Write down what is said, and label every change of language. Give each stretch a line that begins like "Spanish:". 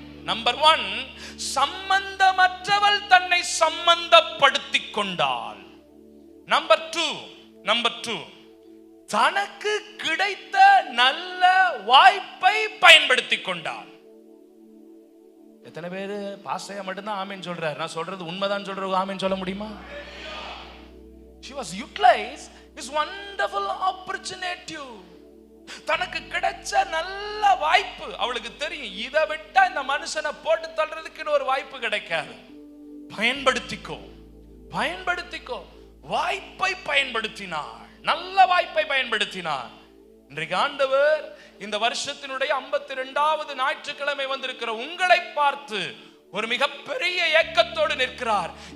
Tamil: Number 1, சம்பந்தமற்றவள் தன்னை சம்பந்தப்படுத்திக் கொண்டாள். Number 2, தனக்கு கிடைத்த நல்ல வாய்ப்பை பயன்படுத்திக் கொண்டாள். எத்தனை பேரு பாஸ்டர் மட்டும்தான் ஆமீன் சொல்றாரு? நான் சொல்றது உண்மைதான் சொல்றது ஆமீன் சொல்ல முடியுமா?
English: She was utilized this wonderful opportunity.
Tamil: தனக்கு கிடைச்ச நல்ல வாய்ப்பு. அவளுக்கு தெரியும் இதை விட்டா இந்த மனுஷனை போட்டு தள்ளுறதுக்கு ஒரு வாய்ப்பு கிடைக்காது. பயன்படுத்திக்கோ, பயன்படுத்திக்கோ. வாய்ப்பை பயன்படுத்தினார், நல்ல வாய்ப்பை பயன்படுத்தினார். இன்றைக்கு ஆண்டவர் இந்த வருஷத்தினுடைய 52வது ஞாயிற்றுக்கிழமை வந்திருக்கிற உங்களை பார்த்து ஒரு மிகப்பெரிய ஏக்கத்தோடு நிற்கிறார்.